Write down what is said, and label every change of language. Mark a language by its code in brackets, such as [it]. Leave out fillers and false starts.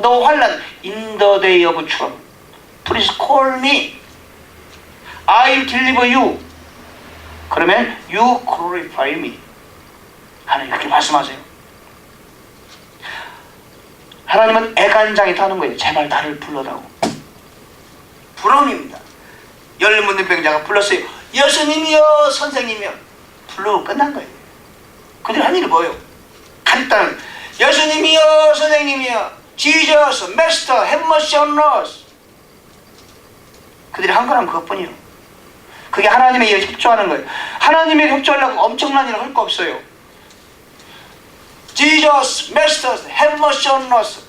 [ko] 너 환난 [en] in the day of trouble. Please call me. I'll deliver you. [ko] 그러면 [en] you glorify me. [ko] 하나님 그렇게 말씀하세요. 하나님은 애간장이 타는 거예요. 제발 나를 불러라고. 부름입니다. 열문는 병자가 불렀어요. 예수님이여 선생님이여. 불러고 끝난 거예요. 그들이 한 일이 뭐예요? 간단한 예수님이여 선생님이여 [en] Jesus, Master, have mercy on us. [ko] 그들이 한 거란 그것뿐이에요. 그게 하나님의 일에 협조하는 거예요. 하나님의 협조하려고 엄청난 일을 할 거 없어요. [en] Jesus, Master, have mercy on us.